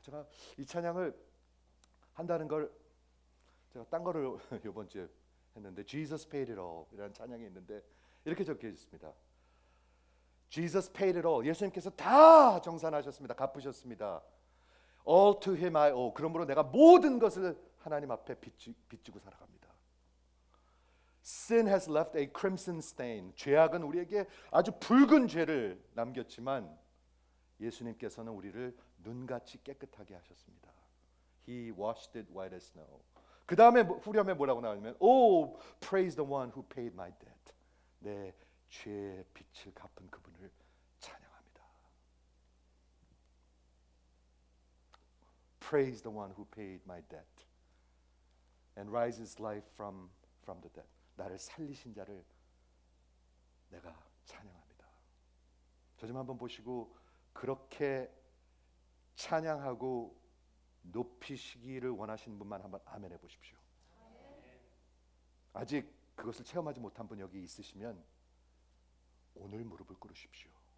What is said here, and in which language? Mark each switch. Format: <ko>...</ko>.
<ko>제가 이 찬양을 한다는 걸 제가 딴 거를 이번 주에 했는데</ko> <en>Jesus paid it all</en> <ko>이라는 찬양이 있는데 이렇게 적혀 있습니다.</ko> <en>Jesus paid it all.</en> <ko>예수님께서 다 정산하셨습니다. 갚으셨습니다.</ko> <en>All to him I owe.</en> <ko>그러므로 내가 모든 것을 하나님 앞에 빚지고 살아갑니다.</ko> <en>Sin has left a crimson stain.</en> <ko>죄악은 우리에게 아주 붉은 죄를 남겼지만 예수님께서는 우리를 눈같이 깨끗하게 하셨습니다.</ko> <en>He washed it white as snow.</en> <ko>그 다음에 후렴에 뭐라고 나오냐면</ko> <en>Oh, praise the one who paid my debt.</en> <ko>내 죄의 빚을 갚은 그분을 찬양합니다.</ko> <en>Praise the one who paid my debt and rises life from the dead.</en> <ko>나를 살리신 자를 내가 찬양합니다. 저 좀 한번 보시고 그렇게 찬양하고 높이시기를 원하시는 분만 한번 아멘 해보십시오. 아직 그것을 체험하지 못한 분 여기 있으시면 오늘 무릎을 꿇으십시오.</ko>